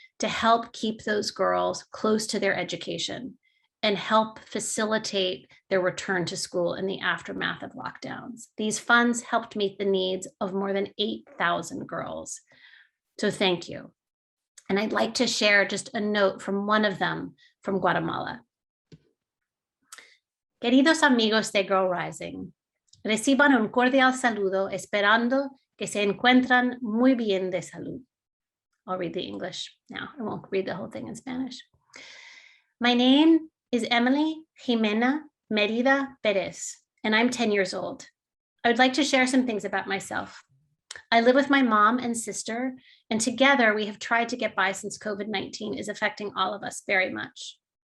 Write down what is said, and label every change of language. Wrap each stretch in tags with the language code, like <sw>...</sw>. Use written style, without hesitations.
<en>to help keep those girls close to their education and help facilitate their return to school in the aftermath of lockdowns. These funds helped meet the needs of more than 8,000 girls. So thank you. And I'd like to share just a note from one of them from Guatemala.</en> <es>Queridos amigos de Girl Rising, reciban un cordial saludo esperando que se encuentran muy bien de salud.</es> <en>I'll read the English now. I won't read the whole thing in Spanish. My name is Emily Jimena Merida Perez, and I'm 10 years old. I would like to share some things about myself. I live with my mom and sister, and together we have tried to get by since COVID-19 is affecting all of us very much.</en>